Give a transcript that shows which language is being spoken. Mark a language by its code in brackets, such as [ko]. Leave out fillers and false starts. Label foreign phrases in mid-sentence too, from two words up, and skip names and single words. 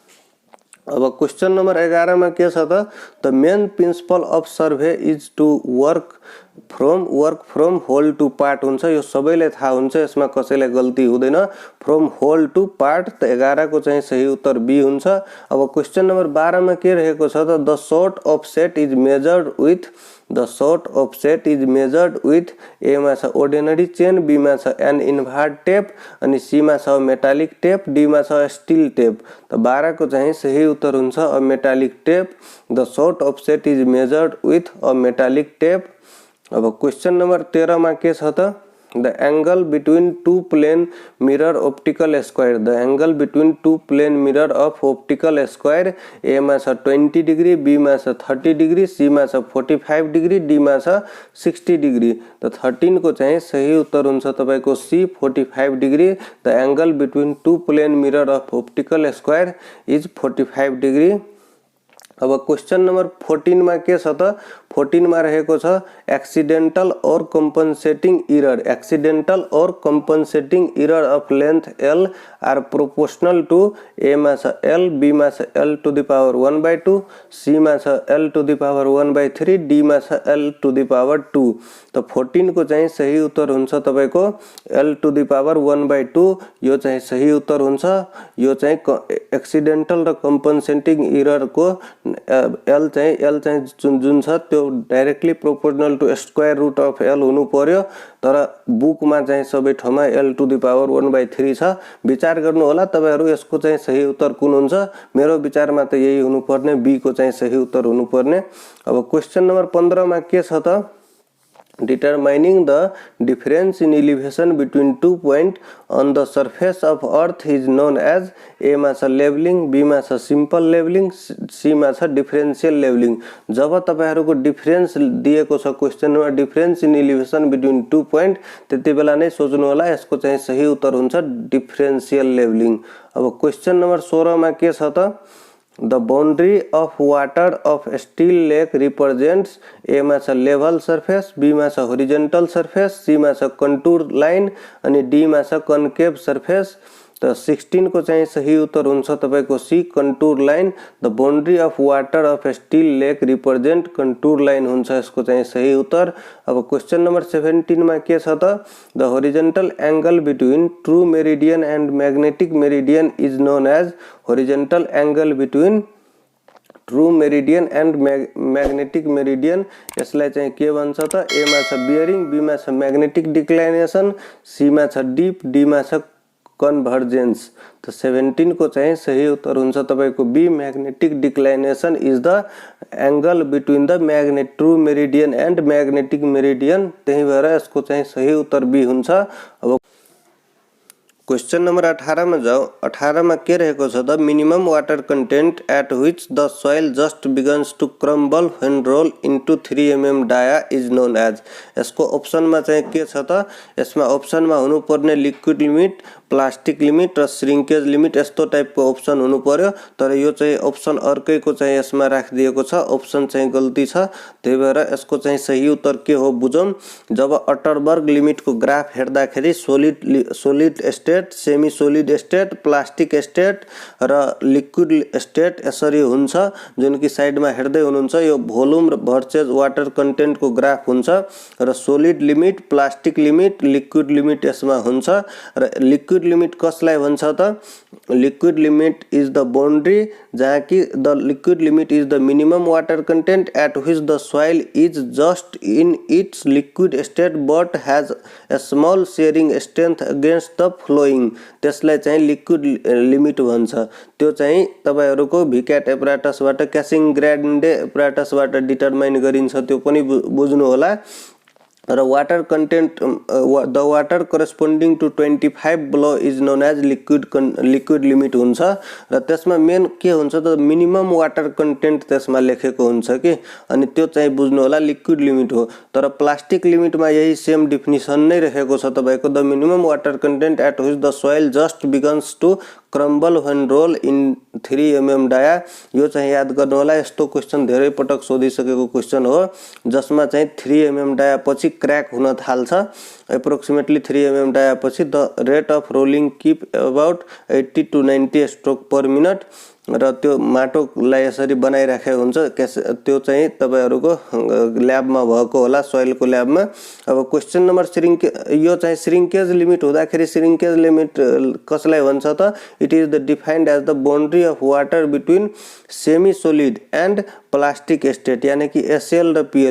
[en] अब question number 11 [ne] मा के छ त, [en] the main principle of survey is to work from whole to part हुन्छ। [ne] यो सबैलाई थाहा हुन्छ, यसमा कसैलाई गल्ती हुँदैन। [en] from whole to part, [ne] त 11 को चाहिँ सही उत्तर बी हुन्छ। अब [en] question number [ne] 12 मा के रहेको छ त, [en] the short offset is measured with, the short offset is measured with, ए [ne] मा छ [en] ordinary chain, B [ne] मा छ [en] an invar tape, अनि सी [ne] मा छ [en] metallic tape, D [ne] मा छ [en] steel tape. [ne] त 12 को चाहिँ सही उत्तर हुन्छ [en] a metallic tape. the short offset is measured with a metallic tape. अब question number 13 [ne] मा के छ त, [en] the angle between two plane mirror optical square, the angle between two plane mirror of optical square, ए [ne] मा छ [en] 20 degree, B [ne] मा छ [en] 30 degree, C [ne] मा छ [en] 45 degree, D [ne] मा छ [en] 60 degree. [ne] त 13 को चाहिँ सही उत्तर हुन्छ तपाईको सी 45 डिग्री। [en] the angle between two plane mirror of optical square is 45 degree. अब question number 14 [ne] मा के छ त, 14 मा रहेको छ [en] accidental and compensating error, accidental and compensating error of length l are proportional to, ए [ne] मा छ [en] l, B [ne] मा छ [en] l to the power 1/2, C [ne] मा छ [en] l to the power 1/3, D [ne] मा छ [en] l to the power 2. [ne] त 14 को चाहिँ सही उत्तर हुन्छ तपाईको [en] l to the power 1/2, [ne] यो चाहिँ सही उत्तर हुन्छ। यो चाहिँ एक्सिडेंटल र [en] compensating error [ne] को l चाहिँ जुन छ त्यो [en] directly proportional to square root of l [ne] हुनु पर्यो, तर बुकमा चाहिँ सबै ठाउँमा [en] l to the power 1/3 [ne] छ। विचार गर्नु होला तपाईहरु यसको चाहिँ सही उत्तर कुन हुन्छ। मेरो विचारमा त यही हुनुपर्ने, बी को चाहिँ सही उत्तर हुनुपर्ने। अब [en] question number [ne] 15 मा के छ त, [en] determining the difference in elevation between 2 points on the surface of earth is known as, a [ne] मा छ [en] levelling, B [ne] मा छ [en] simple levelling, C [ne] मा छ [en] differential levelling. [ne] जब तपाईहरुको डिफरेन्स दिएको छ क्वेशनमा, [en] difference in elevation between 2 point, [ne] त्यति बेला नै सोच्नु होला यसको चाहिँ सही उत्तर हुन्छ [en] differential levelling. [ne] अब [en] question number [ne] 16 मा के छ त, [en] the boundary of water of steel lake represents, a [ne] मा छ [en] level surface, b [ne] मा छ [en] horizontal surface, c [ne] मा छ [en] contour line, [ne] अनि d मा छ [en] concave surface। [ne] त 16 को चाहिँ सही उत्तर हुन्छ तपाईको सी [en] contour line। the boundary of water of steel lake represent contour line [ne] हुन्छ यसको चाहिँ सही उत्तर। अब [en] question number [ne] 17 मा के छ त, [en] the horizontal angle between true meridian and magnetic meridian is known as, horizontal angle between true meridian and magnetic meridian, [ne] यसलाई चाहिँ के भन्छ त, ए मा छ बियरिङ, बी मा छ [en] magnetic declination, [ne] सी मा छ डीप, डी मा छ कन्भर्जेन्स। त 17 को चाहिँ सही उत्तर हुन्छ तपाईको [en] B, magnetic declination is the angle between the true meridian and magnetic meridian, [ne] त्यही भएर यसको चाहिँ सही उत्तर बी हुन्छ। [hi] अब [en] question number [hi] 18 में जाओ। [ne] 18 में के रहेको छ त [en] minimum water content at which the soil just begins to crumble when roll into 3 mm dia is known as. [ne] यसको ऑप्शन में चाहिँ के छ त, यसमा ऑप्शन में हुनुपर्ने [en] liquid limit, plastic limit [ne] र [en] shrinkage limit [ne] यस्तो टाइपको ऑप्शन हुनु पर्यो। तर यो चाहिँ ऑप्शन अर्कैको चाहिँ यसमा राखिदिएको छ, ऑप्शन चाहिँ गल्ती छ। त्यही भएर यसको चाहिँ सही उत्तर के हो बुझौं। जब अटरबर्ग लिमिटको ग्राफ हेर्दाखेरि [en] solid state, semi solid state, plastic state [ne] र [en] liquid state [ne] यसरी हुन्छ, जुन कि साइडमा हेर्दै हुनुहुन्छ। यो [en] volume versus water [ne] कन्टेन्टको ग्राफ हुन्छ र [en] solid limit, plastic limit, liquid limit [ne] यसमा हुन्छ। [en] र liquid limit [ne] कसलाई भन्छ त, [en] liquid limit is the boundary [ne] जहाँ कि [en] the liquid limit is the minimum water content at which the soil is just in its liquid state but has a small sharing strength against the flowing, [ne] त्यसलाई चाहिँ [en] liquid limit [ne] भन्छ। त्यो चाहिँ तपाईहरुको भिक्याट एपराटसबाट, क्यासिङ ग्रान्डे एपराटसबाट डिटरमाइन गरिन्छ, त्यो पनि बुझ्नु होला। [en] र water content, the water corresponding to 25 below is known as liquid limit हुन्छ। [ne] र त्यसमा मेन के हुन्छ त, [en] minimum water content [ne] त्यसमा लेखेको हुन्छ कि, अनि त्यो चाहिँ बुझ्नु होला [en] liquid limit [ne] हो। तर [en] plastic limit [ne] यही [en] same definition [ne] नै रहेको छ तपाईको, [en] the minimum water content at which the soil just begins to crumble when roll in 3 mm dia. [ne] यो चाहिँ याद गर्नु होला। यस्तो क्वेशन धेरै पटक सोधिसकेको क्वेशन हो, जसमा चाहिँ 3 mm डाया पछि क्रैक हुन थाल्छ। [en] approximately 3 mm dia पछि the rate of rolling keep about 80 to 90 stroke per minute. [ne] र त्यो माटोलाई यसरी बनाइराखेको हुन्छ, त्यो चाहिँ तपाईहरुको ल्याबमा भएको होला, सोइलको ल्याबमा। [en] अब question number [ne] यो चाहिँ [en] shrinkage limit [ne] हुँदाखेरि, [en] shrinkage limit [ne] कसलाई भन्छ त, [en] it is the defined as the boundary of water between semi solid and plastic state, [ne] यानी कि [en] एसएल र पीएल।